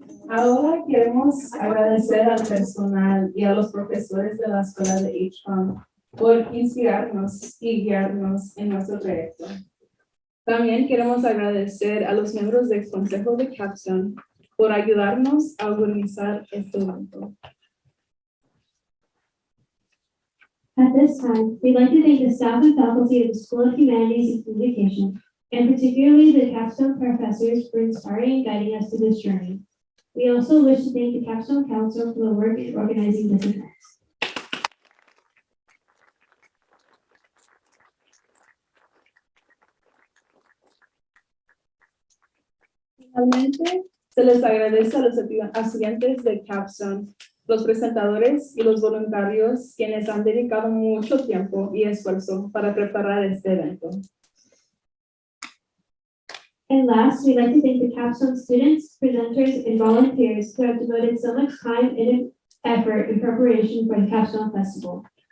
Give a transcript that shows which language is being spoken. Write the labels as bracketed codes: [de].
[es] Ahora queremos agradecer al personal y a los profesores de la escuela de HCOM por inspirarnos y guiarnos en nuestro proyecto. También queremos agradecer a los miembros del Consejo de Capstone por ayudarnos a organizar este evento. [en] At this time, we'd like to thank the staff and faculty of the School of Humanities and Communication, and particularly the Capstone professors for inspiring and guiding us through this journey. We also wish to thank the Capstone Council for the work in organizing this event. [es] Finalmente, se les agradece a los estudiantes de Capstone, los presentadores y los voluntarios quienes han dedicado mucho tiempo y esfuerzo para preparar este evento. [en] And last, we'd like to thank the Capstone students, presenters, and volunteers who have devoted so much time and effort in preparation for the Capstone Festival.